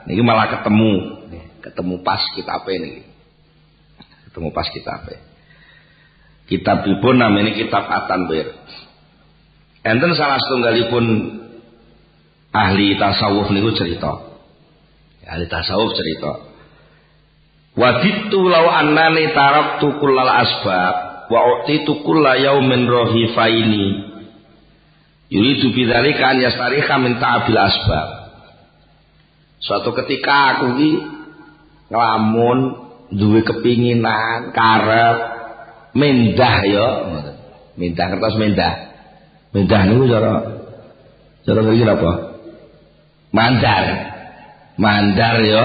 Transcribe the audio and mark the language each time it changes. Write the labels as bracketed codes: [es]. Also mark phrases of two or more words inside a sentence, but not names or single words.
[jv] Niki malah ketemu pas kitabe niki. Ketemu pas kitabe. Kitabipun namanya kitab At-Tanwir. Enten salah setunggalipun ahli tasawuf niku cerita. Ahli tasawuf cerita. [ar] وددت لو أنني تركت كل الأسباب وأوتيت كل يوم رغيفين. يريد بذلك أن يستريح من تعب الأسباب. [id] Suatu ketika [jv] aku iki nglamun duwe kepinginan karep mendah ya. Mendah kertas mendah. Mendah niku cara ngriki apa? Mandar. Mandar ya.